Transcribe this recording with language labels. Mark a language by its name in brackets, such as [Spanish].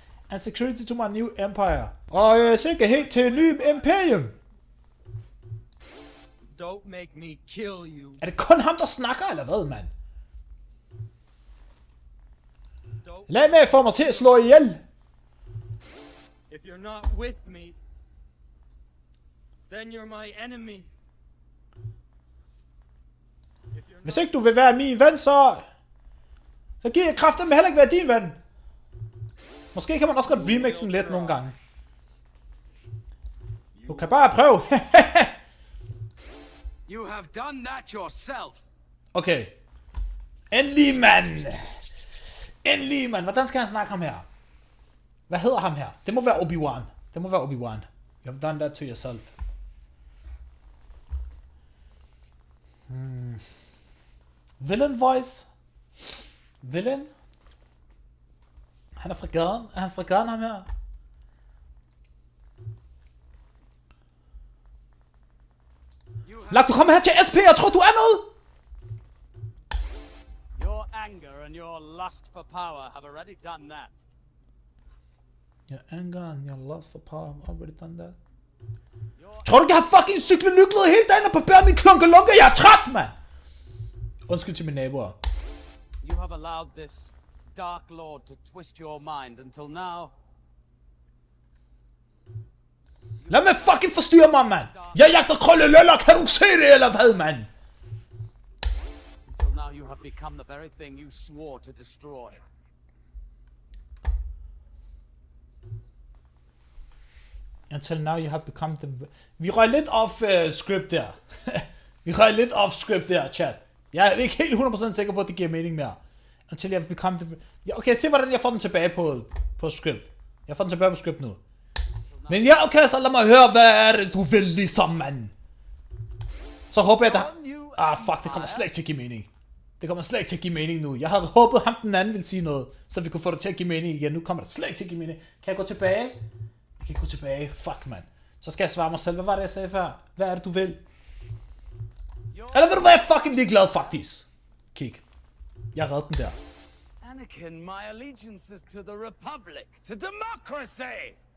[English] And security to my new empire. [Danish] Og sikkerhed til en ny imperium. [English] Don't make me kill you. [Danish] Er det kun ham, der snakker, eller hvad, mand? [English] Don't. [Danish] Lad mig få mig til at slå ihjel. [English] If you're not with me, then you're my enemy. If you're [Danish] Hvis ikke du vil være min ven, så giver jeg kraften med heller ikke være din ven. Måske kan man også godt remix den lidt nogle gange. Du kan bare prøve. [English] You have done that yourself. [Danish] Okay. Endelig, mand. Endelig, mand. Hvordan skal han snakke ham her? Hvad hedder ham her? Det må være Obi-Wan. Det må være Obi-Wan. [English] You have done that to yourself. Villain voice. Villain. [Danish] Han er fra gaden. Er han fra gaden, ham her? Lak, du kommer her til SP, jeg tror du er noget! [English] Your anger and your lust for power have already done that. Your anger and your lust for power have already done that. [Danish] Tror du ikke, jeg har fucking cyklet nyklet hele dagen og barberet min klunkelunke? Jeg er træt, mand! Undskyld til mine naboer. [English] You have allowed this Dark Lord to twist your mind until now. [Danish] Lad mig fucking forstyrre mig, mand! Jeg jagter krølleløller, kan du ikke se det, eller hvad, mand? [English] Until now you have become the very thing you swore to destroy. Until now you have become the... [Danish] Vi røg lidt off script der. Vi røg lidt off script der, chat. Jeg er ikke helt 100% sikker på, at det giver mening mere. [English] Until you have become the... [Danish] Ja, okay, se hvordan jeg får den tilbage på script. Jeg får den tilbage på script nu. Men ja, okay, så lad mig høre, hvad er det, du vil ligesom, mand? Så håber jeg, at fuck, det kommer slet ikke til at give mening. Det kommer slet ikke til at give mening nu. Jeg havde håbet, ham den anden ville sige noget, så vi kunne få det til at give mening igen. Nu kommer det slet ikke til at give mening. Kan jeg gå tilbage? Jeg kan gå tilbage. Fuck, mand. Så skal jeg svare mig selv. Hvad var det, jeg sagde før? Hvad er det, du vil? Eller ved du hvad, jeg er fucking ligeglad, faktisk. Kig. Jeg redde den der. [English] Anakin, my allegiance is to the Republic, to democracy!